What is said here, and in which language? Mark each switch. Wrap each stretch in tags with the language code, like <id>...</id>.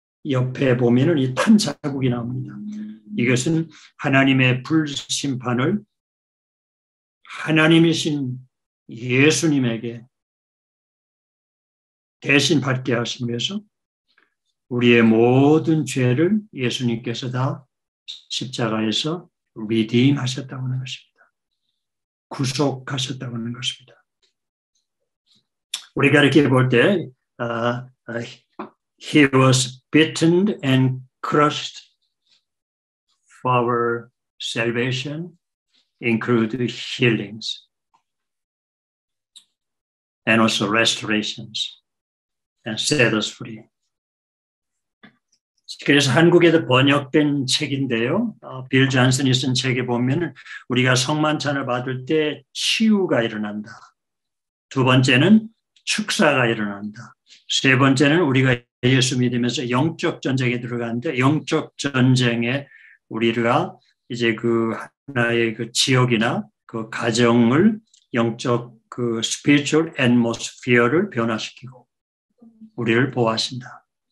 <ko>옆에 보면은 이 탄 자국이 나옵니다. 이것은 하나님의 불심판을 하나님이신 예수님에게 대신 받게 하시기 위해서 우리의 모든 죄를 예수님께서 다 십자가에서 redeem 하셨다고 하는 것입니다. 구속하셨다고 하는 것입니다. 우리가 이렇게 볼 때</ko> <en>He was beaten and crushed for our salvation, include healings and also restorations and set us free.</en> <ko>그래서 한국에도 번역된 책인데요. 빌 존슨이 쓴 책에 보면 우리가 성만찬을 받을 때 치유가 일어난다. 두 번째는 축사가 일어난다. 세 번째는 우리가 예수 믿으면서 영적 전쟁에 들어가는데 영적 전쟁에 우리가 이제 그 하나의 그 지역이나 그 가정을 영적 그</ko> <en>spiritual atmosphere</en> <ko>를 변화시키고 우리를 보호하신다.</ko>